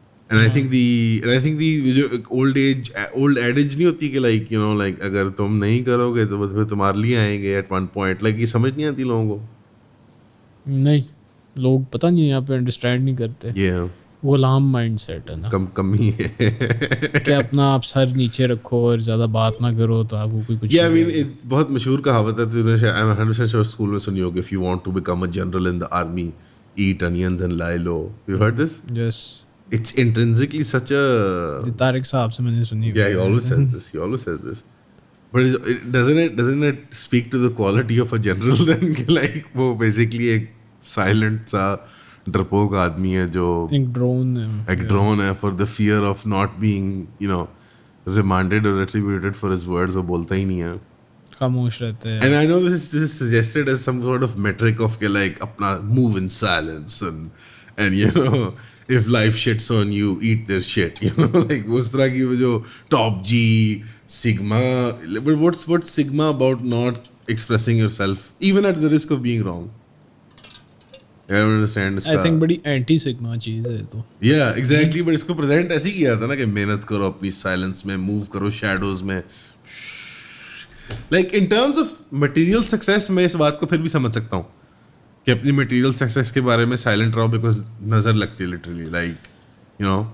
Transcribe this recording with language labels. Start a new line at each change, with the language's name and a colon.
English: and I think the
Urdu: جو old ایڈیج نہیں ہوتی کہ
English: like you know like
Urdu: اگر تم نہیں کرو گے تو پھر تمہارے لیے آئیں گے
English: at one point,
Urdu: لائک یہ سمجھ نہیں آتی لوگوں کو. نہیں لوگ پتہ نہیں یہاں پہ انڈرسٹینڈ نہیں کرتے. یہ غلام مائنڈ سیٹ ہے نا, کمی ہے کہ اپنا آپ سر نیچے رکھو اور زیادہ بات نہ کرو تو آپ کو کوئی کچھ.
English: I mean
Urdu: بہت مشہور کہاوت ہے,
English: I'm 100% sure
Urdu: اسکول میں سنی ہوگی,
English: if you want to become a general in the army eat onions and lie low. You heard this? Yes. It's intrinsically such a
Urdu: Tariq صاحب سے میں نے سنی.
English: Yeah, he always says this. But doesn't it speak to the quality of a general then کہ like
Urdu: وہ basically ایک silent سا ڈرپوک آدمی ہے جو ایک ڈرون ہے
English: for the fear of not being you know remanded or retributed for his words,
Urdu: وہ بولتا ہی نہیں ہے, خاموش رہتے ہیں.
English: And I know this is suggested as some sort of metric of کہ like اپنا move in silence and you know if life shits on you eat their shit you know like
Urdu: اس طرح کی وہ جو
English: top G sigma. But what's sigma about not expressing yourself even at the risk of being wrong? I don't understand. I think
Urdu: بڑی anti sigma چیز ہے تو.
English: Yeah, exactly.
Urdu: But اس کو present ایسے ہی کیا تھا نا کہ محنت کرو اپنی سائلنس میں, موو کرو شیڈوز میں.
English: like in terms of
Urdu: material success میں اس بات کو پھر بھی سمجھ سکتا ہوں کہ اپنی مٹیریل سکسیس کے بارے میں سائلنٹ رہو بیکاز نظر لگتی ہے
English: Literally like you know.